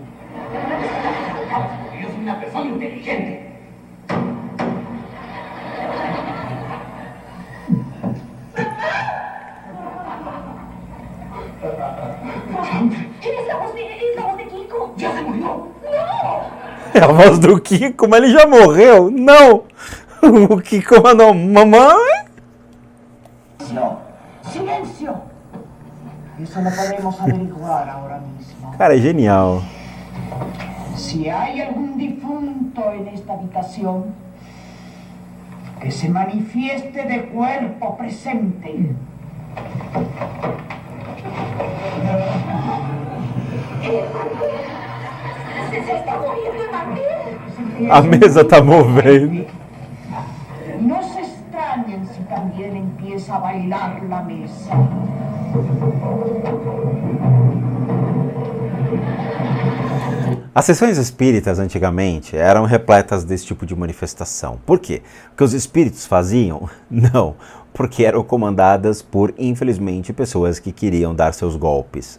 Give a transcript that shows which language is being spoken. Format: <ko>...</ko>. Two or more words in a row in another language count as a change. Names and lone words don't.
<es>Porque yo soy una persona inteligente. Es la voz de Kiko. ¡Ya se murió!</es> <pt>É a voz do Kiko, mas ele já morreu. Não! O Kiko mandou, mamãe?</pt> <es>Silencio. Silencio. Eso lo podemos averiguar ahora mismo.</es> <pt>Cara, é genial.</pt> <es>Si hay algún difunto en esta habitación, que se manifieste de cuerpo presente. Se está muriendo el mantel.</es> <pt>A mesa tá movendo.</pt> <es>No se extrañen si también empieza a bailar la mesa.</es> <pt>As sessões espíritas antigamente eram repletas desse tipo de manifestação. Por quê? Porque os espíritos faziam? Não, porque eram comandadas por, infelizmente, pessoas que queriam dar seus golpes.</pt>